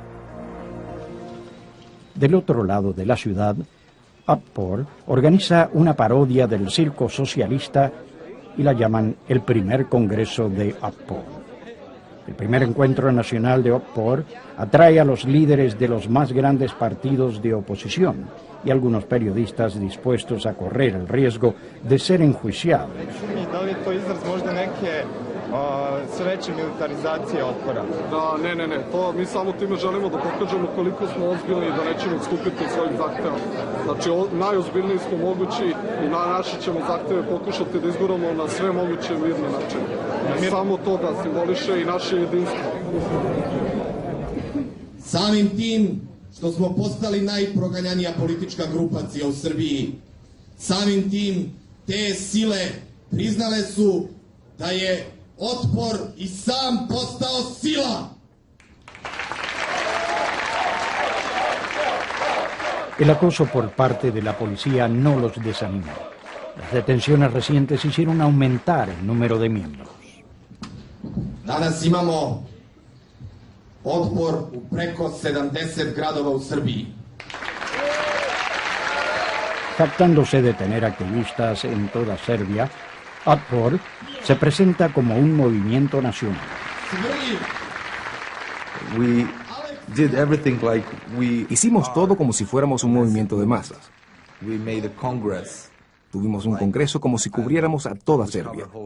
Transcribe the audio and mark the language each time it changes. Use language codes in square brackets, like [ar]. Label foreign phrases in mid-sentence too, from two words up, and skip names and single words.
[es] Del otro lado de la ciudad, Otpor organiza una parodia del circo socialista y la llaman el primer congreso de Otpor. El primer encuentro nacional de Otpor atrae a los líderes de los más grandes partidos de oposición y algunos periodistas dispuestos a correr el riesgo de ser enjuiciados. [sr] Sveće militarizacije Otpora. Da, ne, to mi samo time želimo da pokažemo koliko smo ozbiljni i da nećemo odstupiti od svojih zahteva. Znači, najozbiljniji smo mogući i naše ćemo zahteve pokušati da izguramo na sve moguće mirne načine. Samo to da simboliše i naše jedinstvo. Samim tim što smo postali najproganjanija politička grupacija u Srbiji, samim tim te sile priznale su da je Otpor i sam postao sila. [es] El acoso por parte de la policía no los desanimó. Las detenciones recientes hicieron aumentar el número de miembros. [sr] Danas imamo Otpor u preko 70 gradova u Srbiji. [es] Jactándose de tener activistas en toda Serbia, Otpor se presenta como un movimiento nacional. Hicimos todo como si fuéramos un movimiento de masas. Tuvimos un congreso como si cubriéramos a toda Serbia.